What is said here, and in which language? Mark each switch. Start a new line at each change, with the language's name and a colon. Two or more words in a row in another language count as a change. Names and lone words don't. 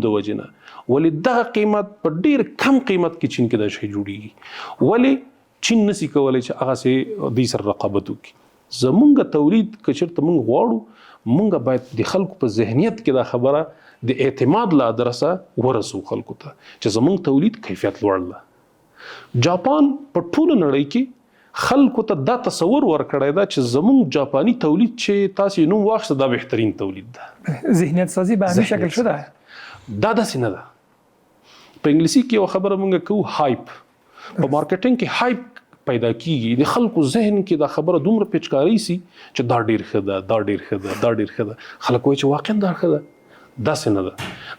Pashto: د وجنه ولې دغه قیمت په ډیر کم قیمت کې چین کې د شی جوړیږي ولې چین نسی کولای چې هغه سي د سر رقابت وکړي زمونږ تولید که چېرته مونږ غواړو مونږ باید د خلکو په ذهنیت کې دا خبره د اعتماد له ادرسه ورسو خلکو ته چې زمونږ تولید کیفیت لوړ ده جاپان په ټوله نړۍ کې خلکو ته دا تصور ورکړی ده چې زمونږ جاپاني تولید چې تاسو نوم واخیسته دا بهترین تولید ده
Persian: ذهنیت سازی به همین شکل شده
Pashto: دا داسې نه ده په انګلیسي کې یو خبره مونږ کوو هایپ په مارکیټینګ کې هایپ پیدا کیږي د خلکو ذهن کې دا خبره دومره پیچکاری سي چې دا ډیر ښه ده دا ډیر ښه ده دا ډیر ښه ده خلک وایي چې واقعا دا ښه ده داسې نه ده